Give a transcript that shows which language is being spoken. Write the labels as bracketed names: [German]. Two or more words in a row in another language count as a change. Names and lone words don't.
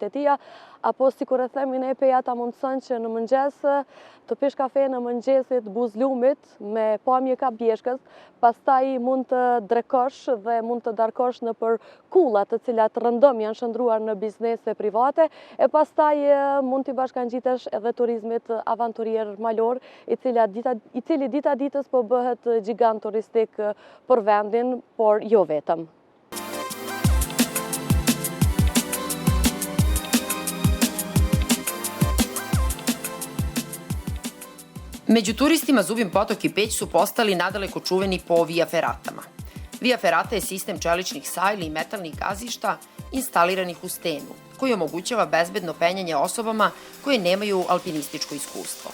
[Albanian] e tija, apo sikur e themi ne Peja ta mundson që në mëngjes të pish kafe në mëngjesit Buzlumit me pamje ka Bjeshkës, pastaj mund të drekosh dhe mund të darkosh në për kullat të cilat rëndëm janë shndruar në biznese private, e pastaj mund t'i bashkangjitesh edhe turizmit avanturier malor, i cili dita ditës po bëhet gjigant turistik për vendin, por jo vetëm. [Serbian] Među turistima Zubin Potok i Peć su postali nadaleko čuveni po via feratama. Via ferata je sistem čeličnih sajli i metalnih gazišta instaliranih u stenu, koji omogućava bezbedno penjanje osobama koje nemaju alpinističko iskustvo.